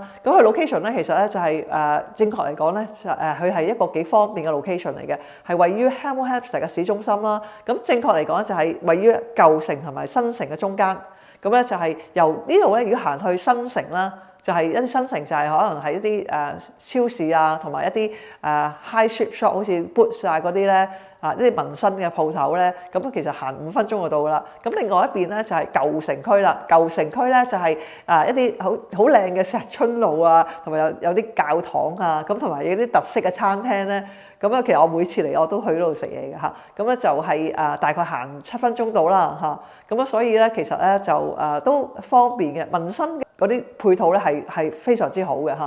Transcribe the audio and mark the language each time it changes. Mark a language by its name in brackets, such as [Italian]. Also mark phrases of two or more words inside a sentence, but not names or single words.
[Cantonese] 咁佢 location 咧其實咧就係正確嚟講咧，佢係一個幾方便嘅 location 嚟嘅，係位於 Hemel Hempstead 嘅市中心啦。咁正確嚟講就係位於舊城同埋新城嘅中間。咁咧就係由呢度咧，如果行去新城啦，就係一啲新城就係可能係一啲超市啊，同埋一啲 [English] high street shop， [Cantonese] 好似 Boots 啊嗰啲咧呢啲民生嘅鋪頭咧，咁其實行5分鐘就到啦。咁另外一邊咧就係舊城區啦，舊城區咧就係一啲好靚嘅石春路啊，同埋有啲教堂啊，咁同埋有啲特色嘅餐廳咧。咁其實我每次嚟我都去嗰度食嘢嘅嚇，咁咧就係大概行7分鐘到啦嚇，咁所以咧其實咧就都方便嘅，民生嗰啲配套咧係非常之好嘅嚇。